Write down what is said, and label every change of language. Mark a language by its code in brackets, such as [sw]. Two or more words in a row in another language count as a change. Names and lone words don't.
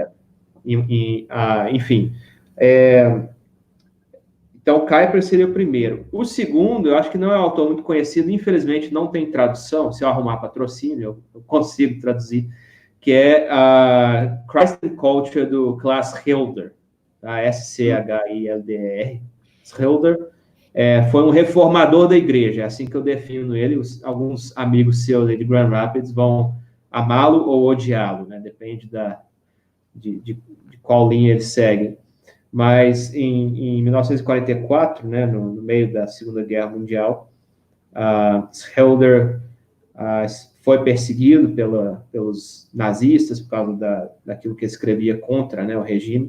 [pt] Enfim. Então, Kuyper seria o primeiro. O segundo, eu acho que não é um autor muito conhecido, infelizmente não tem tradução, se eu arrumar patrocínio, eu consigo traduzir, que é a Christ and Culture, do Klaas Schilder, tá? Schilder. Schilder foi um reformador da igreja, é assim que eu defino ele. Alguns amigos seus de Grand Rapids vão amá-lo ou odiá-lo, né? Depende de qual linha ele segue. Mas em 1944, né, no meio da Segunda Guerra Mundial, Schilder foi perseguido pelos nazistas por causa daquilo que escrevia contra, né, o regime.